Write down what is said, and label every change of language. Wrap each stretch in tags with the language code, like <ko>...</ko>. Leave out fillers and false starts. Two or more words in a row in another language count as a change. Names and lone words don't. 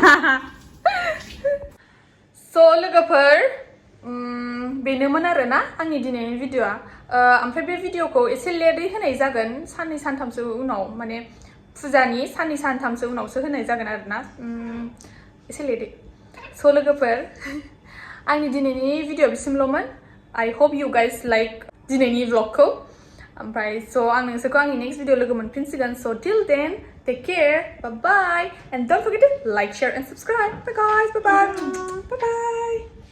<brx>स' लोगोफोर बेनोमोन आरो ना आंनि दिनैनि भिडिअ'आ ओमफ्राय बे भिडिअ'खौ एसे लेटै होनाय जागोन साननै सानथामसो उनाव माने फुजानि साननै सानथामसो उनावसो होनाय जागोन आरो ना एसे लेटै स' लोगोफोर आंनि दिनैनि भिडिअ बिसिमल'मोन</brx> <en>I hope you guys like</en> <brx>दिनैनि vlogखौ ओमफ्राय स' आं नोंसोरखौ आंनि</brx> <en>next video</en> <brx>लोगो मोनफिनसिगोन स'</brx> <en>till then take care bye bye and don't forget to like share and subscribe bye guys bye bye bye</en> <brx>bye</brx>